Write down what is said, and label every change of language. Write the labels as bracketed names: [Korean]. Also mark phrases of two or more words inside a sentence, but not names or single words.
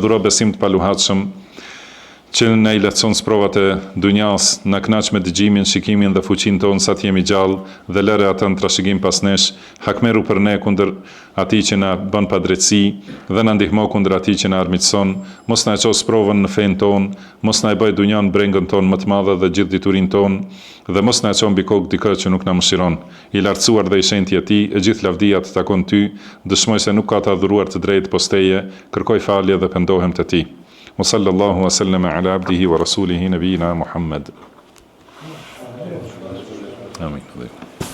[Albanian] dhuro besim të paluhatshëm, që na i lehtëson sprovat e dunjas, na kënaq me dëgjimin, shikimin dhe fuqinë tonë sa të jemi gjallë dhe lëre atë në trashëgim pas nesh, hakmeru për ne kundër atij që na bën padrejtësi dhe na ndihmo kundër atij që na armiqson, mos na çoj sprovën në fen tonë, mos na e bëj dunjan brengën tonë më të madhe dhe gjithë diturinë tonë dhe mos na çon mbi kokë dikë që nuk na mëshiron. I lartësuar dhe i shenjtë i Tij, e gjithë lavdia të takon Ty, dëshmoj se nuk ka të adhuruar të drejtë post Teje, kërkoj falje dhe pendohem te Ti. [Arabic] وصلى الله وسلم على عبده ورسوله نبينا محمد. آمين.